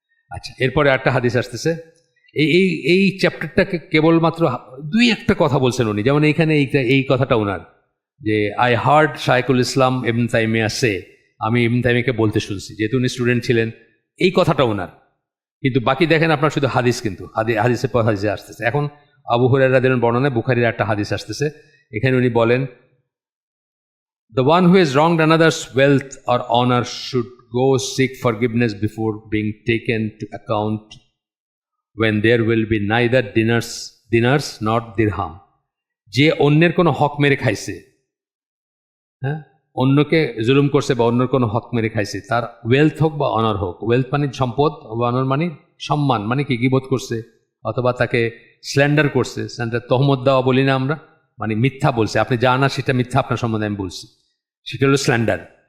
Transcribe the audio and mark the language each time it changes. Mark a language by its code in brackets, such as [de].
[bn] আচ্ছা, এরপরে একটা হাদিস আসতেছে। এই চ্যাপ্টারটাকে কেবলমাত্র দুই একটা কথা বলছেন উনি, যেমন এইখানে এই কথাটা ওনার, যে [en] I heard [bn] শাইখুল ইসলাম ইবনে তাইমিয়া সে, আমি ইবনে তাইমিয়াকে বলতে শুনছি, যেহেতু উনি স্টুডেন্ট ছিলেন, এই কথাটা ওনার। কিন্তু বাকি দেখেন আপনার শুধু হাদিস, কিন্তু হাদিসের পর হাদিসে আসতেছে। এখন আবু হুরায়রা রাদিয়াল্লাহু আনহু বর্ণনায় বুখারীর একটা হাদিস আসতেছে, এখানে উনি বলেন, [en] the one who has wronged another's wealth or honor should go seek forgiveness before being taken to account when there will be neither dinars nor dirham. [bn] যে অন্যের কোনো হক মেরে খাইছে, হ্যাঁ, অন্যকে জুলুম করছে বা অন্যের কোনো হক মেরে খাইছে, তার ওয়েলথ হোক বা অনার হোক, ওয়েলথ মানে সম্পদ, অনার মানে সম্মান, মানে কি গীবত করছে অথবা তাকে স্ল্যান্ডার করছে, স্ল্যান্ডার তহমত দেওয়া বলি না আমরা, মানে মিথ্যা বলছে, আপনি যা না সেটা মিথ্যা আপনার সম্বন্ধে আমি বলছি, সেটা হলো স্ল্যান্ডার।